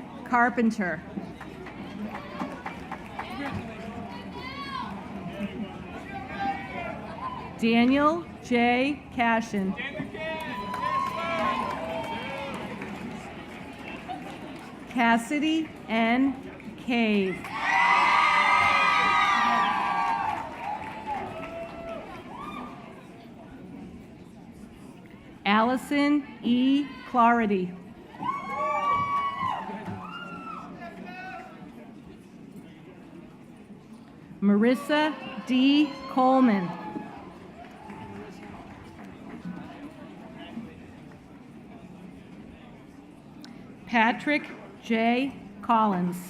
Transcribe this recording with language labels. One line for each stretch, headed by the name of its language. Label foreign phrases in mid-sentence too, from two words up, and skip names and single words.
English: Carpenter. Daniel J. Cashin. Cassidy N. Cave. Allison E. Clarity. Marissa D. Coleman. Patrick J. Collins.